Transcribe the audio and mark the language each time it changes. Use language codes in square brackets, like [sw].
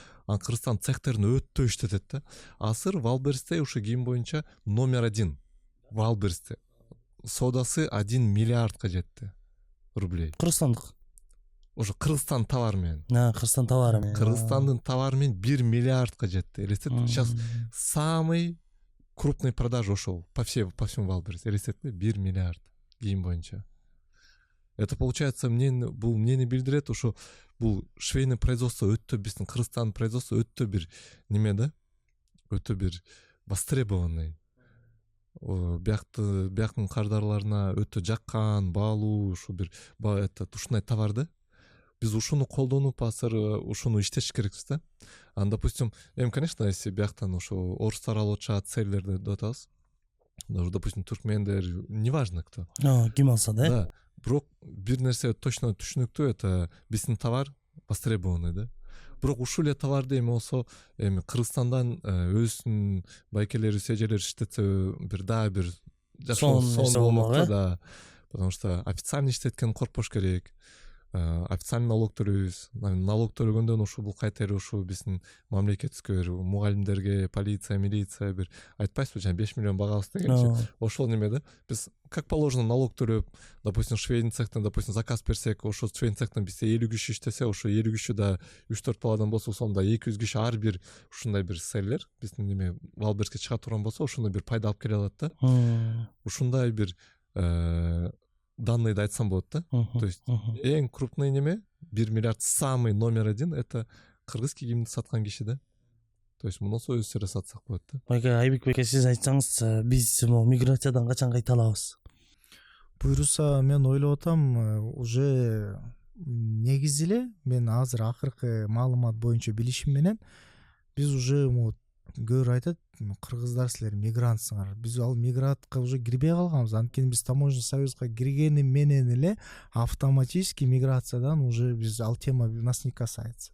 [ky] Анан Кыргызстан цехтерин өтө иштетет да. Азыр Валберсте ошо кийим боюнча номер 1. Валберсте соодасы 1 миллиардка жетти рублей. Кыргызстандык. Ошо Кыргызстан товары менен. Кыргызстан товары менен. Кыргызстандын товары менен 1 миллиардка жетти. Элестет, [ru] сейчас самый крупный продажа [ky] ошол [ru] по всему Валберс. [ky] Элестет, 1 миллиард кийим боюнча. [ru] Это получается, [ky] бул эмнени билдирет, ошо бул [ru] швейный производство [ky] өтө биздин Кыргызстан производство өтө бир неме да, өтө бир востребованный. Бияктын кардарларына өтө жаккан, баалуу, ушу бир ушундай товар да. Биз ушуну колдонуп азыр ушуну иштеш керекпиз да. [ru] Допустим, конечно, если [ky] бияктан ошо орустар алып атышат, серлерди деп атабыз. [ru] Допустим, түркмендер, неважно кто. [ky] Ким алса да. Да. Бирок бир нерсе точно түшүнүктүү, [ru] это [ky] биздин товар востребованный да. Бирок ушул эле товарды эми болсо Кыргызстандан өзүнүн байкелери, эжелери иштетсе бир жакшы сон болмок да. Потому что официально иштеткен коркпош керек. Официально налог төлөйбүз. Налог төлөгөндөн ушу бул кайта эле ушу биздин мамлекетибизге, мугалимдерге, полиция, милиция бир айтпайсызбы, жана 5 миллион багабыз дегенчи. Ошол неме да. Биз [ru] как положено [ky] налог төлөп, допустим, швейный цехтен, допустим, заказ берсек, ошо швейный цехтен бизде 50 киши иштесе, ошо 50 киши да 3-4 баладан болсо, сонда 200 киши ар бир ушундай бир селлер биздин неме Валберске чыга турган болсо, ошондой бир пайда алып келе алат да. Ушундай бир данныйды айтсам болот да. [ru] То есть [ky] эң крупный неме 1 миллиард, [ru] самый номер 1 это [ky] кыргыз кийимди саткан киши да. [ru] То есть [ky] мунусу өз эле сатсак болот да. Айбек беке, сиз айтсаңыз, биз миграциядан качан кайта алабыз? Буйруса, мен ойлоп атам, уже негизи эле мен азыр акыркы маалымат боюнча билишим менен биз уже көбүрөөк айтат, кыргыздар силер мигрантсыңар, биз ал мигрантка уже кирбей калганбыз. Анткени биз таможенный союзга киргени менен эле автоматически миграциядан уже биз ал тема [ru] нас не касается.